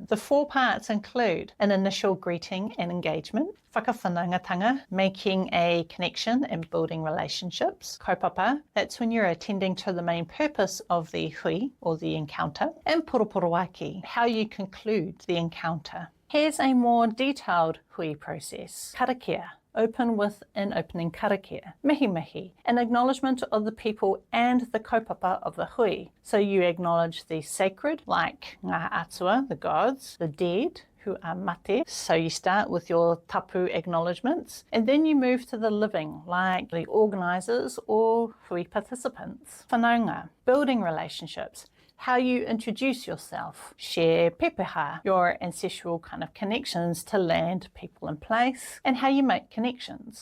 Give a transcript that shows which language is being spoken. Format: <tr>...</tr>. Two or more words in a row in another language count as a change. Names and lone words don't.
<en>The 4 parts include an initial greeting and engagement, whanaungatanga, making a connection and building relationships, kaupapa, that's when you're attending to the main purpose of the hui or the encounter, and poroporowaki, how you conclude the encounter. Here's a more detailed hui process. Karakia. Open with an opening karakia.</en> <mi>Mihi mihi,</mi> <en>an acknowledgement of the people and the kaupapa of the hui. So you acknowledge the sacred, like</en> <mi>ngā atua,</mi> <en>the gods, the dead, who are mate. So you start with your tapu acknowledgements, and then you move to the living, like the organisers or hui participants. Whanaunga, building relationships. How you introduce yourself, share pepeha, your ancestral kind of connections to land, people and place, and how you make connections.</en>